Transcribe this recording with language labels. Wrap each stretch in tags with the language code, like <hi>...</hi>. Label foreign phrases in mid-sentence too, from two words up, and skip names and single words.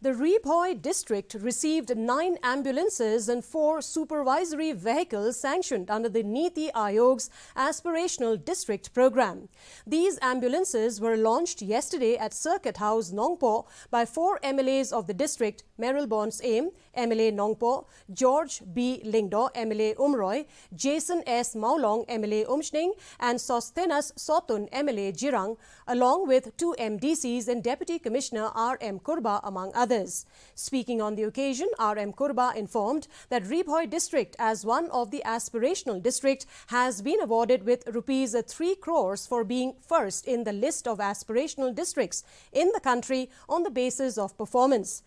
<en>The Ribhoi district received 9 ambulances and 4 supervisory vehicles sanctioned under the Niti Aayog's Aspirational District Program. These ambulances were launched yesterday at Circuit House, Nongpo by 4 MLAs of the district: Meryl Bonds Aim, MLA Nongpo; George B. Lingdo, MLA Umroi; Jason S. Maulong, MLA Umshning; and Sosthenas Sotun, MLA Jirang, along with 2 MDCs and Deputy Commissioner R.M. Kurba, among others. Speaking on the occasion, R.M. Kurba informed that Ribhoi district, as one of the aspirational district, has been awarded with rupees 3 crores for being first in the list of aspirational districts in the country on the basis of performance.</en>